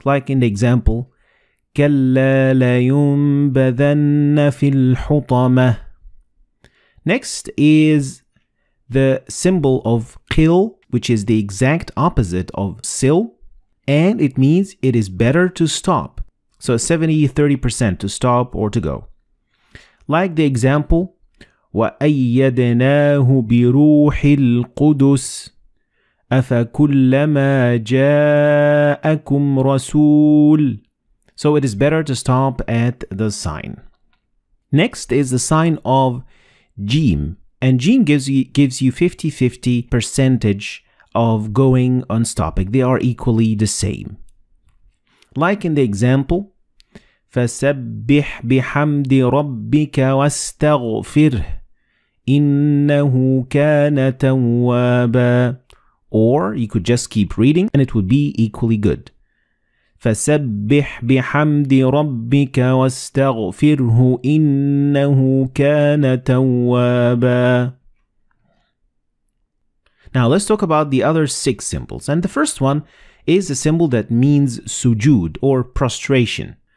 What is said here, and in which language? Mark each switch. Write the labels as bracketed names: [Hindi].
[English] Like in the example, [Arabic] كَلَّا لَيُنبَذَنَّ فِي الْحُطَمَةِ. [English] Next is the symbol of qil, which is the exact opposite of sil. And it means it is better to stop. So 70-30% to stop or to go. Like the example, [Arabic] وَأَيَّدْنَاهُ بِرُوحِ الْقُدُسِ أَفَكُلَّمَا جَاءَكُمْ رَسُولٌ. [English] So it is better to stop at the sign. Next is the sign of Jim. And Jim gives you 50-50 percentage of going on stopping. They are equally the same. Like in the example, [Arabic] فَسَبِّحْ بِحَمْدِ رَبِّكَ وَاسْتَغْفِرْهِ إِنَّهُ كَانَ تَوَّابًا. [English] Or you could just keep reading and it would be equally good. [Arabic] فَسَبِّحْ بِحَمْدِ رَبِّكَ وَاسْتَغْفِرْهُ إِنَّهُ كَانَ تَوَّابًا. [English] Now let's talk about the other 6 symbols. And the first one is a symbol that means sujood or prostration.